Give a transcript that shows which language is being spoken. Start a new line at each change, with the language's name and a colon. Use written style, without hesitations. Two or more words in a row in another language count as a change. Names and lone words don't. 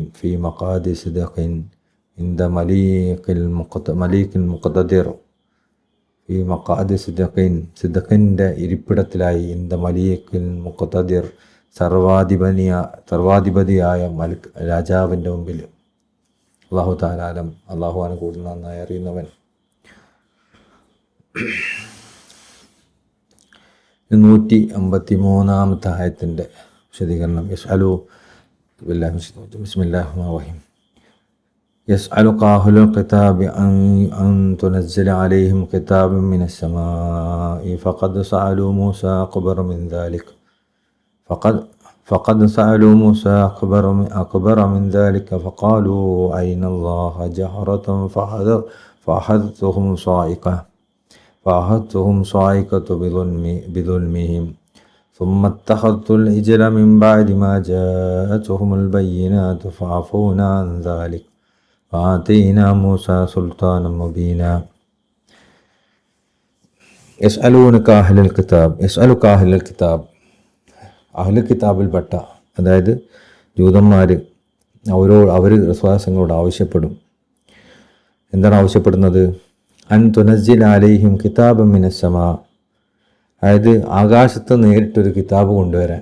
Arabic: في مقعد صدق عند مليك مقتدر, في مقعد
Malayalam: സിദ്ഖിൻ്റെ ഇരിപ്പിടത്തിലായി
Arabic: عند مليك مقتدر,
Malayalam: സർവാധിപതിയായ മലിക് രാജാവിൻ്റെ മുമ്പിൽ.
Arabic: الله تعالى أعلم,
Malayalam: അള്ളാഹുവാണ് കൂടുതൽ നന്നായി അറിയുന്നവൻ. 153-ാമത്തെ ആയത്തിൻ്റെ വിശദീകരണം.
Arabic: بسم الله الرحمن الرحيم. يسألك أهل الكتاب أن تنزل عليهم كتابا من السماء فقد سألوا موسى أكبر من ذلك فقالوا أين الله جهرة فأخذتهم صاعقة بظلمهم ثم اتخذت العجل من بعد ما جاءتهم البينات فعفونا عن ذلك وآتينا موسى سلطانا مبينا. يسألونك أهل الكتاب,
Malayalam: അഹ്ലുൽ കിതാബിൽപ്പെട്ട, അതായത് ജൂതന്മാർ, അവർ റസൂലുള്ളാഹിയോട് ആവശ്യപ്പെടും. എന്താണ് ആവശ്യപ്പെടുന്നത്?
Arabic: أن تنزل عليهم كتابا من السماء,
Malayalam: അതായത് ആകാശത്ത് നേരിട്ടൊരു കിതാബ് കൊണ്ടുവരാൻ.